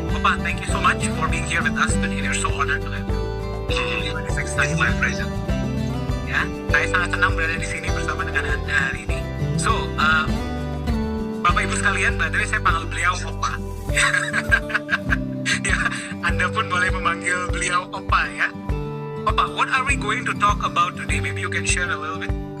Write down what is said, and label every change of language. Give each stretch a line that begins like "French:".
English: Opa, thank you so much for being here with us today. We're so honored to have you. It's my pleasure.
Indonesian: Ya, saya sangat senang berada di sini bersama dengan Anda hari ini. So, Bapak Ibu sekalian,
English: by the way,
Indonesian: saya panggil beliau Opa. Ya, Anda pun boleh memanggil beliau Opa ya.
English: Opa, what are we going to talk about today? Maybe you can share a little bit.